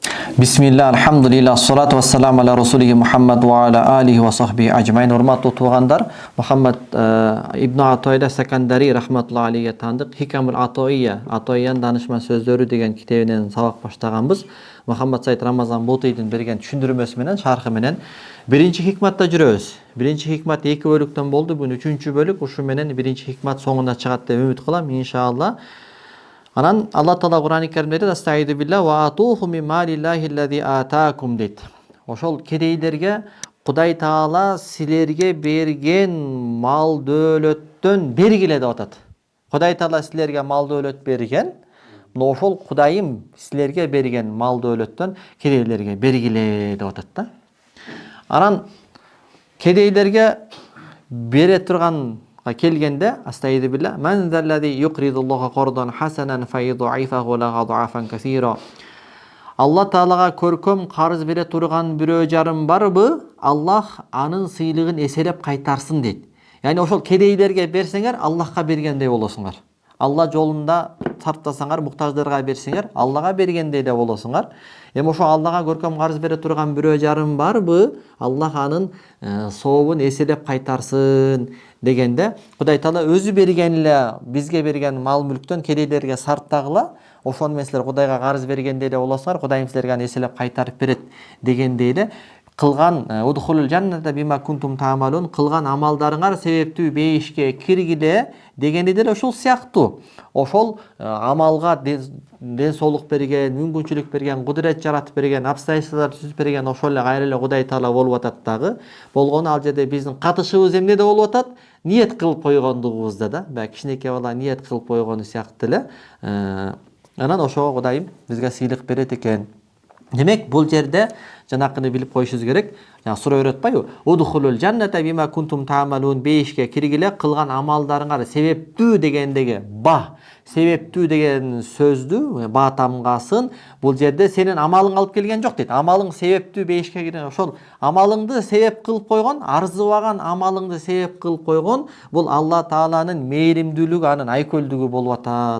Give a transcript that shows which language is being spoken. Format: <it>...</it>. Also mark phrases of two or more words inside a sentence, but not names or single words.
<ar>بسم الله الحمد لله الصلاة والسلام على رسوله محمد وعلى آله وصحبه أجمعين.</ar> <ky>Урматтуу туугандар, Мухаммад ибн Атойда Сакандари</ky> <ar>رحمة الله عليه</ar> <ky>таандык Хикамул Атойян данышман сөздөрү деген китебинен сабак баштаганбыз. Мухаммад Сайд Рамазан Бутийдин берген түшүндүрмөсү менен, шархы менен биринчи хикматта жүрөбүз. Биринчи хикмат 2 бөлүктөн болду, бүгүн 3-чү бөлүк. Ушу менен биринчи хикмат соңуна чыгат деп үмүт кылам, иншалла. Анан Алла Таала Кур'ан-ы Каримде</ky> <ar>"أعوذ بالله وآتوهم من مال الله الذي آتاكم"</ar> <ky>дейт. Ошол кедейлерге Кудай Таала силерге берген мал дөөлөттөн бергиле деп атат. Кудай Таала силерге мал дөөлөт берген, мына ошол Кудайым силерге берген мал дөөлөттөн кедейлерге бергиле деп атат да. Анан кедейлерге бере турган келгенде</ky> <ar>أعوذ بالله من ذا الذي يقرض الله قرضا حسنا فيضاعفه له أضعافا كثيرة.</ar> <ky>Алла Таалага көркөм карыз бере турган бирөө жарым барбы? Аллах анын сыйлыгын эселеп кайтарсын дейт. Яни ошол кедейлерге берсеңер, Аллахка бергендей болосуңар. Алла жолунда сарптасаңар, муктаждарга берсеңер, Аллага бергендей де болосуңар. Эми ошо Аллага көркөм карыз бере турган бирөө жарым барбы? Аллах анын сообун эселеп кайтарсын дегенде, Кудай Таала өзү берген эле бизге берген мал мүлктөн кедейлерге сарптагыла, ошону менен силер Кудайга карыз бергендей эле болосуңар, Кудайым силерге аны эселеп кайтарып берет дегендей эле кылган</ky> <ar>ادخلوا الجنة بما كنتم تعملون,</ar> <ky>кылган амалдарыңар себептүү бейишке киргиле дегенде деле ошол сыяктуу. Ошол амалга ден соолук берген, мүмкүнчүлүк берген, кудурет жаратып берген, обстоятельстволор түзүп берген ошол эле кайра эле Кудай Таала болуп атат дагы. Болгону ал жерде биздин катышыбыз эмнеде болуп атат? Ниет кылып койгондугубузда да. Баягы кичинекей бала ниет кылып койгону сыяктуу эле. Анан ошого Кудайым бизге сыйлык берет экен. Демек, бул жерде жанакыны билип коюшубуз керек. Жана суроо өйрөтпайбы?</ky> <ar>ادخلوا الجنة بما كنتم تعملون,</ar> <ky>бейишке киргиле кылган амалдарыңар себептүү дегендеги себептүү деген сөздү ба тамгасын бул жерде сенин амалың алып келген жок дейт. Амалың себептүү бейишке кирген. Ошол амалыңды себеп кылып койгон, арзыбаган амалыңды себеп кылып койгон бул Алла Тааланын мээримдүүлүгү, анын айкөлдүгү болуп атат.</ky>